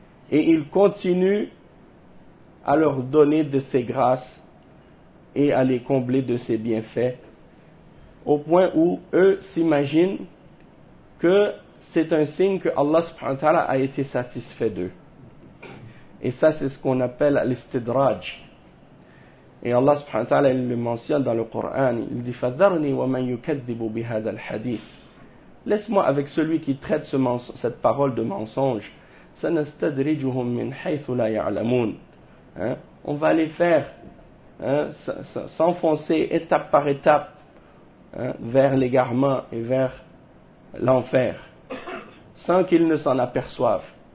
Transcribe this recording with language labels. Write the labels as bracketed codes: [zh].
[fr] Et il continue à leur donner de ses grâces et à les combler de ses bienfaits au point où eux s'imaginent que c'est un signe que Allah subhanahu wa ta'ala a été satisfait d'eux. Et ça, c'est ce qu'on appelle l'istidraj. Et Allah subhanahu wa ta'ala, il le mentionne dans le Coran. Il dit, [ar] فَذَرْنِي وَمَنْ يُكَذِّبُ بِهَذَا الْحَدِيثِ. [fr] Laisse-moi avec celui qui traite cette parole de mensonge. [ar] سَنَسْتَدْرِجُهُمْ مِنْ حَيْثُ لَا يَعْلَمُونَ. [fr] On va les faire s'enfoncer étape par étape vers l'égarement et vers l'enfer, sans qu'ils ne s'en aperçoivent.